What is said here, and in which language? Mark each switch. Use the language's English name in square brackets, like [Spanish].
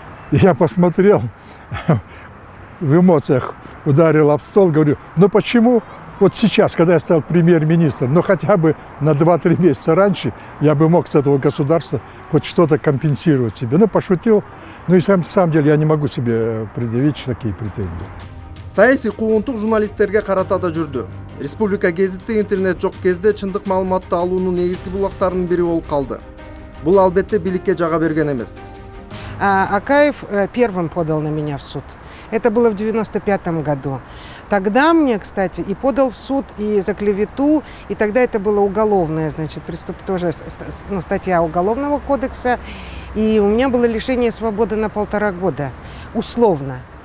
[Russian] И я посмотрел, в эмоциях ударил об стол, говорю, ну почему? Вот сейчас, когда я стал премьер-министром, но хотя бы на 2-3 месяца раньше я бы мог с этого государства хоть что-то компенсировать себе. Ну, пошутил. Ну и на самом деле я не могу себе предъявить такие претензии. [Kyrgyz] Саясий куугунтук журналисттерге карата да жүрдү. Республика гезити интернет жок кезде чындык маалыматты алуунун негизги булактарынын бири болуп калды. Бул албетте бийликке жага берген эмес. [Russian] Акаев первым подал на меня в суд. Это было в 1995 году. Тогда мне, кстати, и подал в суд, и за клевету, и тогда это было уголовное, значит, тоже статья Уголовного кодекса, и у меня было лишение свободы на 1,5 года, условно.